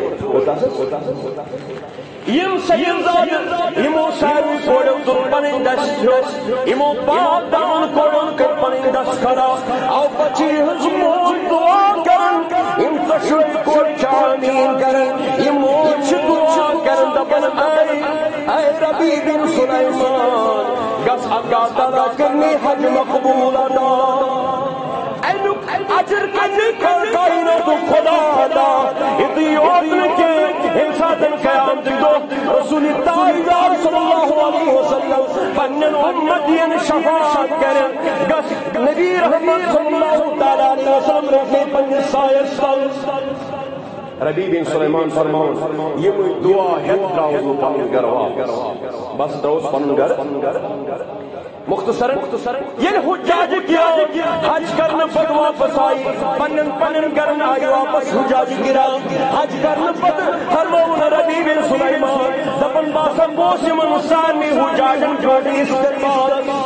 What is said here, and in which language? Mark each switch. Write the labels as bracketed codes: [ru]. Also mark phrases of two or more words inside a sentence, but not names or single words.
[ks] کورِ یم سیدزاد یمو ساروی کوڑو تُل پنٕنۍ دست ہیوٚس یمو باپ دان کوڑن کٔر پنٕنۍ دست کھڑا آو پتہٕ یِہٕنٛز موج دعا کران یم ژۄشوے کورِ چھِ آمیٖن کران یِم موج چھِ دعا کران دپان اے ربی بن سلیمان گژھ اللہ تعالیٰ کرنی حج مقبول ادا امیُک اجر کر کائناتُک خدا ادا یِتُے یوت نہٕ کینٛہہ ییٚمہِ ساتہٕ قیامتٕکۍ دۄہ رسول تاجدار [ar] صلی اللہ علیہ وسلم [ks] پننٮ۪ن اُمتین شفاعت کرن گژھ نبی رحمت [ar] صلی اللہ تعالیٰ علیہ وسلم [ks] رکھے پننِس سایس تل ربی بن سلیمان فرماوُن یِمٕے دعا ہٮ۪تھ درٛاوُس بہٕ پنُن گرٕ واپس بس درٛاوُس پنُن گرٕ مختصراً ییٚلہِ حجاج کرام حج کرنہٕ پتہٕ واپس آیہِ پننٮ۪ن گرن آیہِ واپس حجاج کرام حج کرنہٕ پتہٕ فرماوُن ربی بن سلیمان دپان باسان بہٕ اوس یِمن سارنٕے حجاجن پٮ۪ٹھ استقبالس